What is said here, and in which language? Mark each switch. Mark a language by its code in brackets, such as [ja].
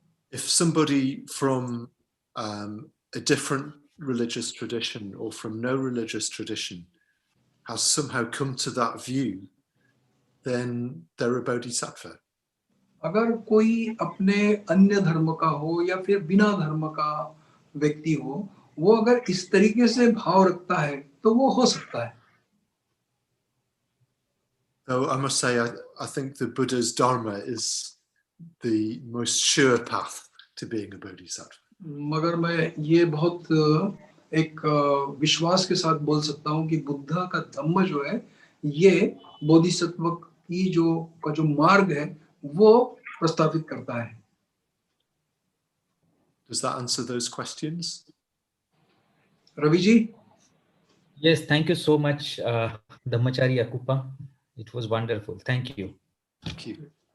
[en] If somebody from a different religious tradition or from no religious tradition has somehow come to that view, then they're a bodhisattva. [hi] अगर कोई अपने अन्य धर्म का हो या फिर बिना धर्म का व्यक्ति हो, वो अगर इस तरीके से भाव रखता है तो वो हो सकता है. [en] Though I must say, I think the Buddha's Dharma is the most sure path to being a bodhisattva. [hi] मगर मैं ये बहुत एक विश्वास के साथ बोल सकता हूँ कि बुद्ध का धम्म जो है, ये बोधिसत्व की जो मार्ग है, वो प्रस्तावित करता है. [en] Does that answer those questions? [hi] Ravi ji? [en] Yes, thank you so much, Dhammachari Akuppa. It was wonderful. Thank you. Thank you.